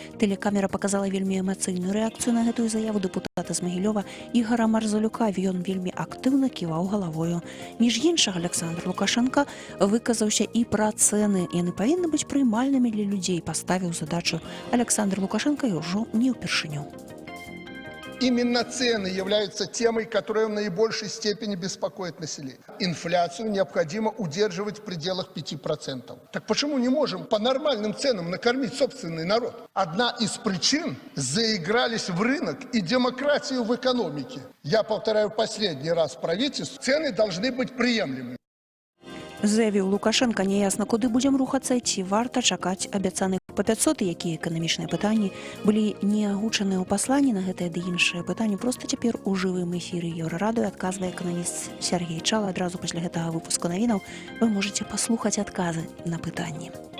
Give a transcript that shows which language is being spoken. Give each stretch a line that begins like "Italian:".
Belarusian: Тэлекамера паказала вельмі эмацыйную рэакцыю на гэтую заяву дэпутата з Магілёва Ігара Марзалюка. Ён вельмі актыўна ківаў галавою. Між іншага, Александр Лукашенко выказаўся і пра цэны. Яны павінны быць прымальнымі для людзей, паставіў задачу Александр Лукашенко і ўжо не ўпершыню.
Russian: Именно цены являются темой, которая в наибольшей степени беспокоит население. Инфляцию необходимо удерживать в пределах 5%. Так почему не можем по нормальным ценам накормить собственный народ? Одна из причин – заигрались в рынок и демократию в экономике. Я повторяю последний раз правительству, цены должны быть приемлемыми.
Belarusian: Заявіў Лукашенко, няясна, куды будзем рухацца, ці варта чакаць абяцаных па 500, якія эканамічныя пытанні былі не агучаныя ў пасланні на гэтае ды іншае пытанне. Проста цяпер у жывым эфіры Еўрарадыё адказвае эканаміст Сергей Чала. Адразу пасля гэтага выпуску навінаў вы можаце паслухаць адказы на пытанні.